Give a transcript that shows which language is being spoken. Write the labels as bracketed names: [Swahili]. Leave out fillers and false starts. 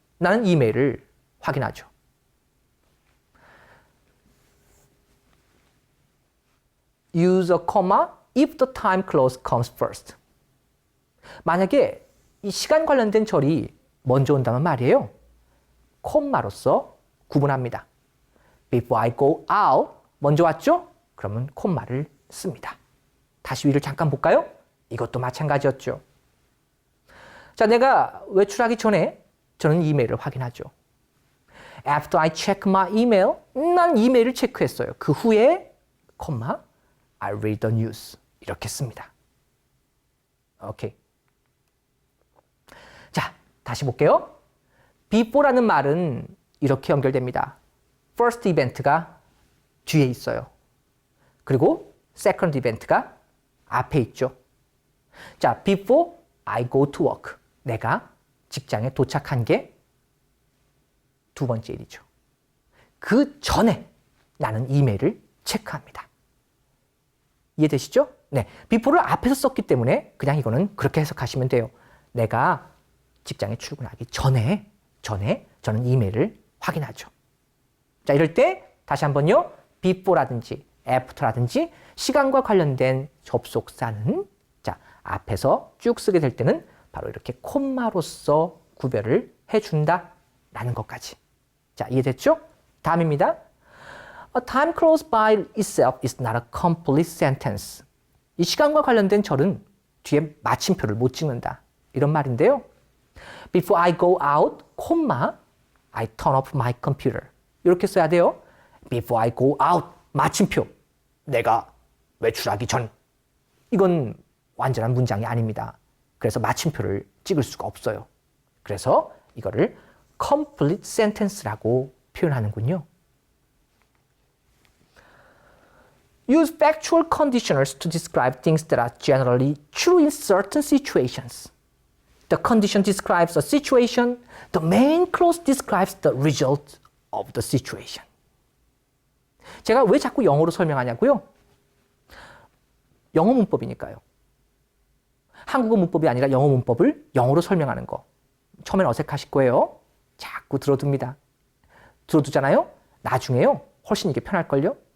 [Korean] 나는 이메일을 확인하죠. [English] Use a comma if the time clause comes first. [Korean] 만약에 이 시간 관련된 절이 먼저 온다면 말이에요. 콤마로서 구분합니다. [English] Before I go out [Korean] 먼저 왔죠? 그러면 콤마를 씁니다. 다시 위를 잠깐 볼까요? 이것도 마찬가지였죠. 자, 내가 외출하기 전에 저는 이메일을 확인하죠. [English] After I check my email, [Korean] 난 이메일을 체크했어요. 그 후에 콤마 [English] I read the news [Korean] 이렇게 씁니다. 오케이. 자, 다시 볼게요. before라는 말은 이렇게 연결됩니다. first event가 뒤에 있어요. 그리고 second event가 앞에 있죠. [English] 자, before I go to work. [Korean] 내가 직장에 도착한 게 두 번째 일이죠. 그 전에 나는 이메일을 체크합니다. 이해되시죠? 네. before를 앞에서 썼기 때문에 그냥 이거는 그렇게 해석하시면 돼요. 내가 직장에 출근하기 전에 저는 이메일을 확인하죠. 자, 이럴 때 다시 한번요. before라든지 after라든지 시간과 관련된 접속사는 자, 앞에서 쭉 쓰게 될 때는 바로 이렇게 콤마로서 구별을 해준다라는 것까지. 자, 이해됐죠? 다음입니다. [English] A time clause by itself is not a complete sentence. [Korean] 이 시간과 관련된 절은 뒤에 마침표를 못 찍는다. 이런 말인데요. [English] Before I go out, I turn off my computer. [Korean] 이렇게 써야 돼요. [English] Before I go out, 마침표. [Korean] 내가 외출하기 전. 이건 완전한 문장이 아닙니다. 그래서 마침표를 찍을 수가 없어요. 그래서 이거를 complete sentence라고 표현하는군요. [English] Use factual conditionals to describe things that are generally true in certain situations. The condition describes a situation. The main clause describes the result of the situation. [Korean] 제가 왜 자꾸 영어로 설명하냐고요? 영어 문법이니까요. 한국어 문법이 아니라 영어 문법을 영어로 설명하는 거. 처음엔 어색하실 거예요. 자꾸 들어둡니다. 들어두잖아요? 나중에요. 훨씬 이게 편할걸요?